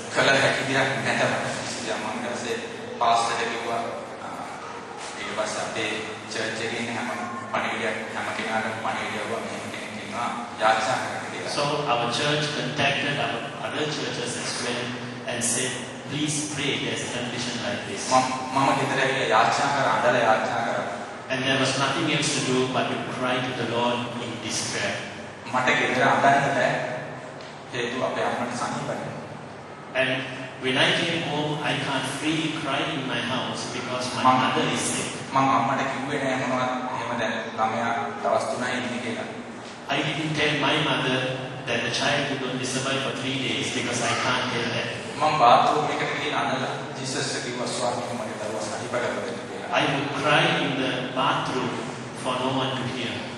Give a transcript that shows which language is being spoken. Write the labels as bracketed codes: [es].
[si] කල හැකි දෙයක් නැතම මම ඊපස්සේ පාස්ටර්ට කිව්වා ඊට පස්සේ අපේ චර්ච් එකේ ඉන්න හැම පණිවිඩයක් හැම කෙනාටම පණිවිඩයක් මෙහෙම කෙනෙක් ඉන්නවා යාචනා කරන්න කියලා. [en] So our church contacted our other churches as well and said, please pray, there's a condition like this. [si] මම ගෙදර ඇවිල්ලා යාචනා කරා අඬලා යාචනා කරා. [en] And there was nothing else to do but to cry to the Lord in despair. [si] මට ගෙදර අඬන්න බෑ. හේතුව අපේ අම්මට සනීපයි. [en] And when I came home, I can't freely cry in my house because my mother is sick. [si] මම අම්මට කිව්වේ නෑ මොනවද එහෙම දැන් ළමයා දවස් 3යි ඉන්නේ කියලා. [en] I didn't tell my mother that the child would only survive for 3 days because I can't tell that. [si] මම බාත්රූම් එකට ගිහින් අඬලා ජීසස් කිව්වා ස්වාමීන් මගේ දරුවා සනීප කරගන්න කියලා. [en] I would cry in the bathroom for no one to hear.